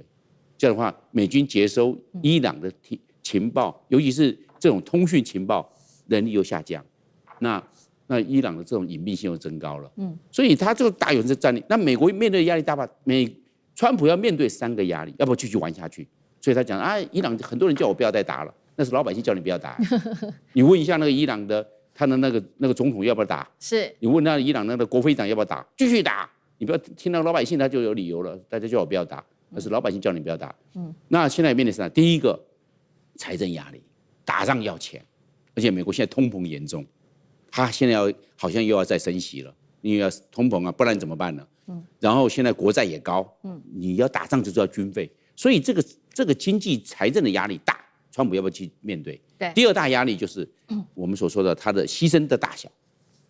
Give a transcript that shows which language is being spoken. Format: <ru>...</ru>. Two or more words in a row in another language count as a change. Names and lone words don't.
<zh>這樣的話，美軍接收伊朗的情報，尤其是這種通訊情報能力又下降，那伊朗的這种隱蔽性又增高了。所以他这個大有生戰力。那美國面對的壓力大吧？川普要面對3個壓力，要不要繼續玩下去？所以他講伊朗很多人叫我不要再打了，那是老百姓叫你不要打。你問一下那個伊朗的他的那個總統要不要打？是。你問那伊朗那個國會長要不要打？繼續打。你不要聽到老百姓他就有理由了，大家叫我不要打，那是老百姓叫你不要打。那現在面對啥？第一個財政壓力，打仗要錢，而且美國現在通膨嚴重，他現在好像又要再升息了，因為要通膨不然怎麼辦呢？然後現在國債也高，你要打仗就是要軍費，所以這個經濟財政的壓力大，川普要不要去面對？對。第二大壓力就是我們所說的他的犧牲的大小，</zh>